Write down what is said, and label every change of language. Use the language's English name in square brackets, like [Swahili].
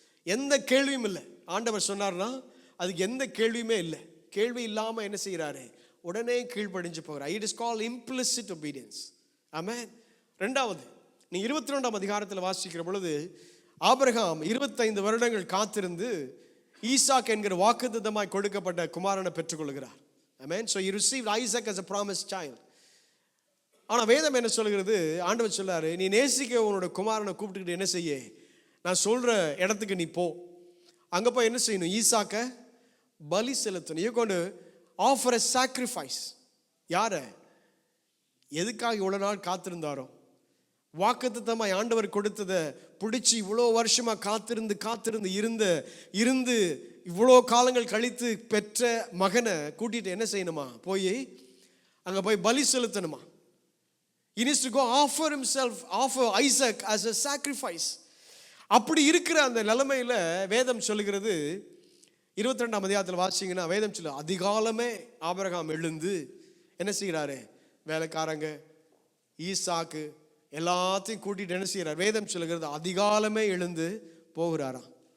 [Tamil] எந்த கேள்வியும் இல்லை, ஆண்டவர் சொன்னார்னா அதுக்கு எந்த கேள்வியுமே இல்லை, கேள்வி இல்லாமல் என்ன செய்கிறாரு, உடனே கீழ்ப்படிஞ்சு போகிறார். [English] It is called implicit obedience. [Tamil] ஆமென். ரெண்டாவது, நீ 22ஆம் அதிகாரத்தில் வாசிக்கிற பொழுது ஆபிரகாம் 25 வருடங்கள் காத்திருந்து ஈசாக் என்கிற வாக்குத்தத்தமாய் கொடுக்கப்பட்ட குமாரனை பெற்றுக்கொள்கிறார். ஆமென். [English] So he received Isaac as a promised child. [Tamil] ஆனால் வேதம் என்ன சொல்கிறது, ஆண்டவர் சொல்லாரு, நீ நேசிக்க உன்னோட குமாரனை கூப்பிட்டுக்கிட்டு என்ன செய்ய, நான் சொல்கிற இடத்துக்கு நீ போ, அங்கே போய் என்ன செய்யணும், ஈசாக்க பலி செலுத்தணும். [English] You going to offer a sacrifice. [Tamil] யார, எதுக்காக இவ்வளோ நாள் காத்திருந்தாரோ, வாக்குத்தத்தமாய் ஆண்டவர் கொடுத்ததை பிடிச்சி இவ்வளோ வருஷமாக காத்திருந்து இருந்து இவ்வளோ காலங்கள் கழித்து பெற்ற மகனை கூட்டிகிட்டு என்ன செய்யணுமா, போய் அங்கே போய் பலி செலுத்தணுமா. [English] He needs to go offer Isaac as a sacrifice. [Tamil] அப்படி இருக்கிற அந்த நிலைமையில் வேதம் சொல்லுகிறது, 22ஆம் அதிகாரத்தில் வாசிங்கன்னா வேதம் சொல்ல, அதிகாலமே ஆபிரகாம் எழுந்து என்ன செய்கிறாரு, வேலைக்காரங்க ஈசாக்கு எல்லாத்தையும் கூட்டிட்டு என்ன செய்கிறார், வேதம் சொல்லுகிறது அதிகாலமே எழுந்து போகிறாராம்.